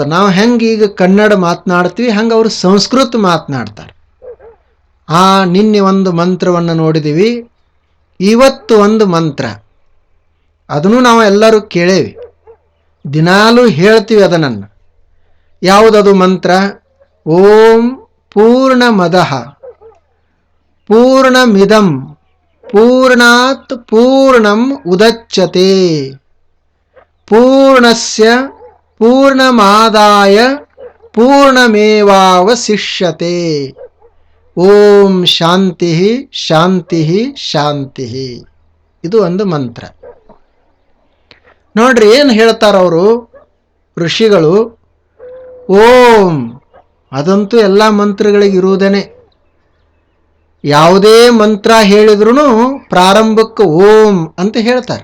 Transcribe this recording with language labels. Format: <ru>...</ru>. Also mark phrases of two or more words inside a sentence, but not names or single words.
<kn>ನಾವು ಹೆಂಗೆ ಈಗ ಕನ್ನಡ ಮಾತನಾಡ್ತೀವಿ ಹಂಗೆ ಅವರು ಸಂಸ್ಕೃತ ಮಾತನಾಡ್ತಾರೆ. ನಿನ್ನೆ ಒಂದು ಮಂತ್ರವನ್ನು ನೋಡಿದ್ದೀವಿ, ಇವತ್ತು ಒಂದು ಮಂತ್ರ. ಅದನ್ನು ನಾವು ಎಲ್ಲರೂ ಕೇಳೇವಿ, ದಿನಾಲೂ ಹೇಳ್ತೀವಿ ಅದನ್ನು. ಯಾವುದದು ಮಂತ್ರ?</kn> <sa>ಓಂ ಪೂರ್ಣಮದಃ ಪೂರ್ಣಮಿದಂ ಪೂರ್ಣಾತ್ ಪೂರ್ಣಂ ಉದಚ್ಯತೆ ಪೂರ್ಣಸ್ಯ ಪೂರ್ಣಮಾದಾಯ ಪೂರ್ಣಮೇವಾವಶಿಷ್ಯತೆ ಓಂ ಶಾಂತಿ ಶಾಂತಿ ಶಾಂತಿ.</sa> <kn>ಇದು ಒಂದು ಮಂತ್ರ. ನೋಡ್ರಿ ಏನು ಹೇಳ್ತಾರ ಅವರು ಋಷಿಗಳು. ಓಂ ಅದಂತೂ ಎಲ್ಲ ಮಂತ್ರಗಳಿಗೆ ಇರುವುದೇನೆ. ಯಾವುದೇ ಮಂತ್ರ ಹೇಳಿದ್ರು ಪ್ರಾರಂಭಕ್ಕೆ ಓಂ ಅಂತ ಹೇಳ್ತಾರೆ.</kn>